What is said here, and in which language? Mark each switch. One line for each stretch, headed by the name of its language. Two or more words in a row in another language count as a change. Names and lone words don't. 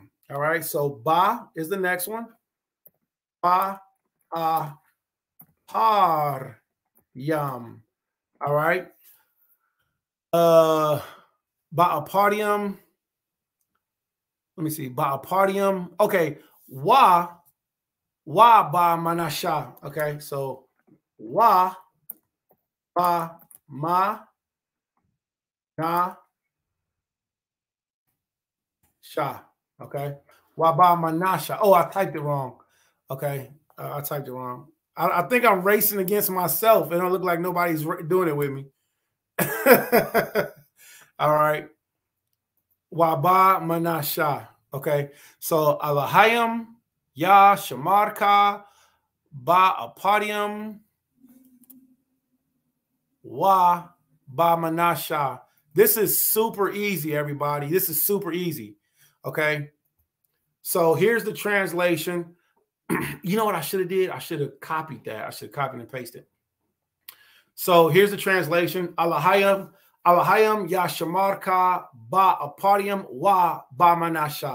English: All right, so ba is the next one. Ba'apar yum. All right. Ba'apadium. Let me see. Ba'apadium. Okay. Wa ba manasha. Okay, so wa ba ma na sha. Okay. Waba manasha. Oh, I typed it wrong. Okay. I typed it wrong. I think I'm racing against myself. It don't look like nobody's doing it with me. All right. Waba manasha. Okay. So Alahayam, Ya Shamarka, Ba Apadium, Wa Ba Manasha. This is super easy, everybody. This is super easy. Okay, so here's the translation. You know what I should have did? I should have copied that. I should have copied and pasted. So here's the translation. Alahayam Yashamarka Ba Apadium Wa Ba Manasha.